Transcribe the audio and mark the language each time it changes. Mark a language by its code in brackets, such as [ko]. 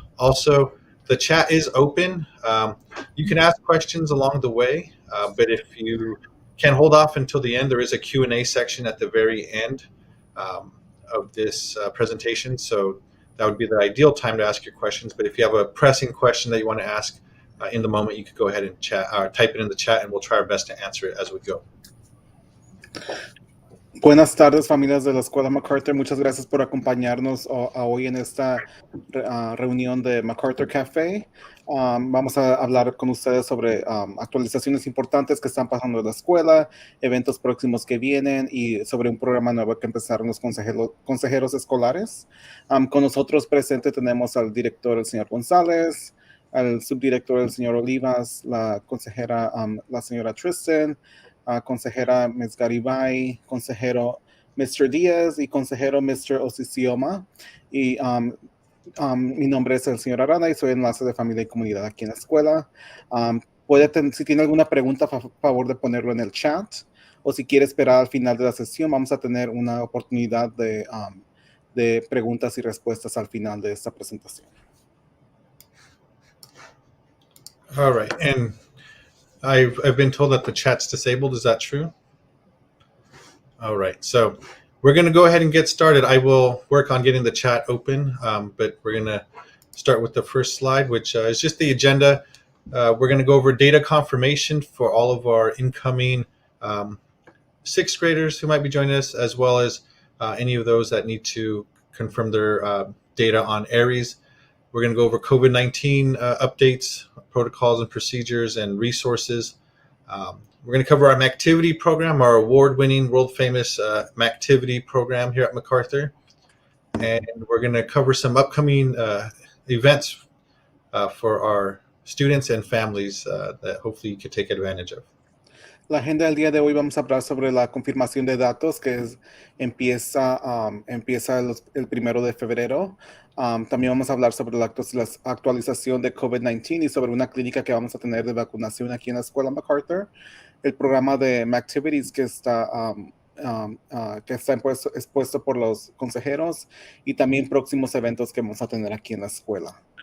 [en] Also, the chat is open. You can ask questions along the way, but if you can hold off until the end, there is a Q&A section at the very end of this presentation. So that would be the ideal time to ask your questions. But if you have a pressing question that you want to ask in the moment, you could go ahead and type it in the chat, and we'll try our best to answer it as we go. [es] Buenas tardes, familias de la Escuela MacArthur. Muchas gracias por acompañarnos hoy en esta reunión de MacArthur Cafe. Vamos a hablar con ustedes sobre actualizaciones importantes que están pasando en la escuela, eventos próximos que vienen y sobre un programa nuevo que empezaron los consejeros escolares. Con nosotros presente tenemos al director, el señor González, al subdirector, el señor Olivas, la consejera, la señora Tristan, consejera Ms. Garibay, consejero Mr. Díaz y consejero Mr. Osisioma. Y mi nombre es el señor Arana y soy enlace de familia y comunidad aquí en la escuela. Si tiene alguna pregunta, favor de ponerlo en el chat. O si quiere esperar al final de la sesión, vamos a tener una oportunidad de preguntas y respuestas al final de esta presentación. [en] All right, and I've been told that the chat's disabled. Is that true? All right, so we're going to go ahead and get started. I will work on getting the chat open, but we're going to start with the first slide, which is just the agenda. We're going to go over data confirmation for all of our incoming 6th graders who might be joining us, as well as any of those that need to confirm their data on ARIES. We're going to go over COVID-19 updates, protocols and procedures, and resources. We're going to cover our MacTivity program, our award-winning, world-famous MacTivity program here at MacArthur. And we're going to cover some upcoming events for our students and families that hopefully you can take advantage of. [es] La agenda del día de hoy vamos a hablar sobre la confirmación de datos que empieza el 1 de febrero. También vamos a hablar sobre la actualización de COVID-19 y sobre una clínica que vamos a tener de vacunación aquí en la escuela MacArthur. El programa de MacTivities que está expuesto por los consejeros y también próximos eventos que vamos a tener aquí en la escuela.